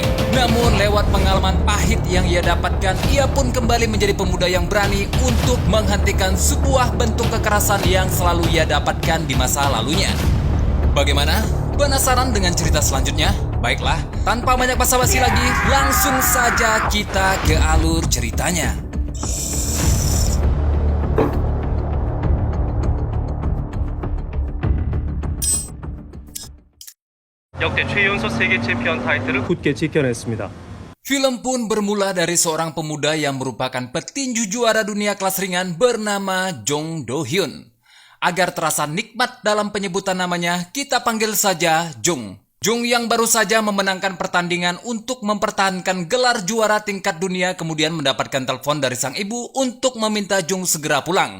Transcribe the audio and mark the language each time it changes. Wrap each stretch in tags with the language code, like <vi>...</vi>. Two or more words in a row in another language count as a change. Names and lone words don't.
<id>Namun lewat pengalaman pahit yang ia dapatkan, ia pun kembali menjadi pemuda yang berani untuk menghentikan sebuah bentuk kekerasan yang selalu ia dapatkan di masa lalunya. Bagaimana? Penasaran dengan cerita selanjutnya? Baiklah, tanpa banyak basa-basi lagi, langsung saja kita ke alur ceritanya.</id> <ko>역대 최연소 세계 챔피언 타이틀을 굳게 지켜냈습니다.</ko> <id>Film pun bermula dari seorang pemuda yang merupakan petinju juara dunia kelas ringan bernama Jong Do Hyun. Agar terasa nikmat dalam penyebutan namanya, kita panggil saja Jung. Jung yang baru saja memenangkan pertandingan untuk mempertahankan gelar juara tingkat dunia kemudian mendapatkan telepon dari sang ibu untuk meminta Jung segera pulang.</id>